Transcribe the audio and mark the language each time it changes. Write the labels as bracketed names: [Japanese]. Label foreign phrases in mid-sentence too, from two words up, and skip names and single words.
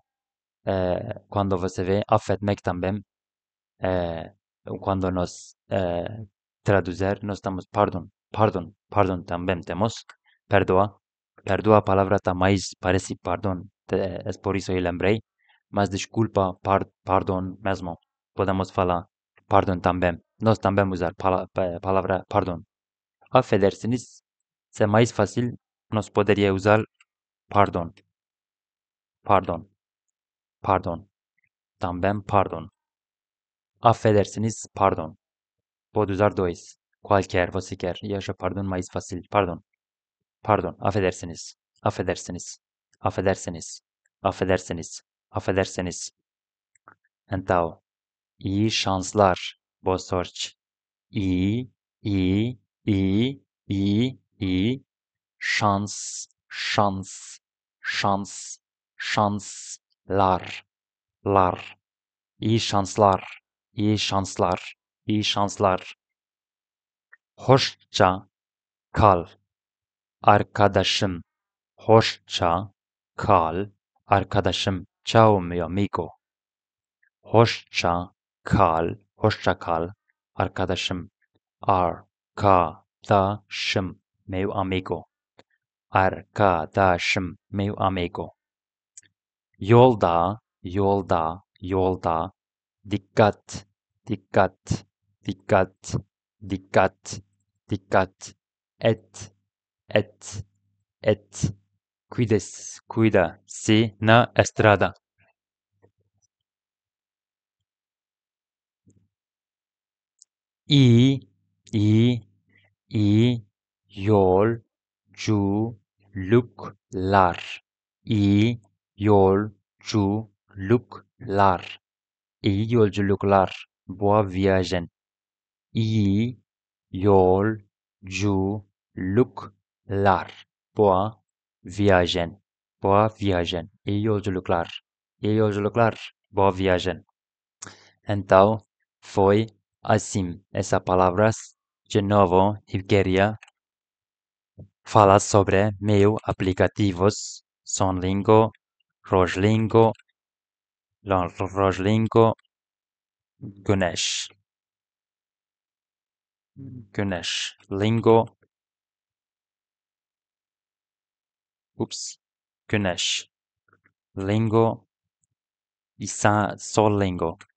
[Portuguese] Quando você vê affetmek também, eh, quando nós traduzir, nós estamos pardon também temos. Perdoa a palavra está mais parece pardon, é por isso eu lembrei. Mas desculpa, pardon mesmo. Podemos falar pardon também. Nós também usar palavra pardon. Affedersiniz, se é mais fácil, nós poderia usar pardon. Também pardon. Affedersiniz, pardon. Pode usar dois. Qualquer você quer. E acho pardon mais fácil. [Turkish] Pardon. Affedersiniz. Então, iyi şanslar. [Portuguese] Boa sorte. [Turkish] İyi. Şanslar. İyi şanslar. Hoşça kal. Arkadaşım. Hoşça kal. Arkadaşım. [Italian] Ciao mio amico. [Turkish] Hoşça kal. Arkadaşım. Arkadaşım. [Portuguese] Meu amigo. Arkadaşım. Meu amigo. [Turkish] Yolda. Dikkat. Et. [Portuguese] Cuida-se na estrada. [Turkish] İyi yolculuklar. İyi yolculuklar. [Portuguese] Boa viagem. [Turkish] İyi yolculuklar. [Portuguese] Boa viagem. [Turkish] İyi yolculuklar. [Portuguese] Boa viagem. Então, foi assim. Essas palavras, de novo, eu queria falar sobre meus aplicativos Sonlingo, Roslingo, Roslingo, Ganesh, Ganesh, Lingo, ups, Ganesh, Lingo e Solingo.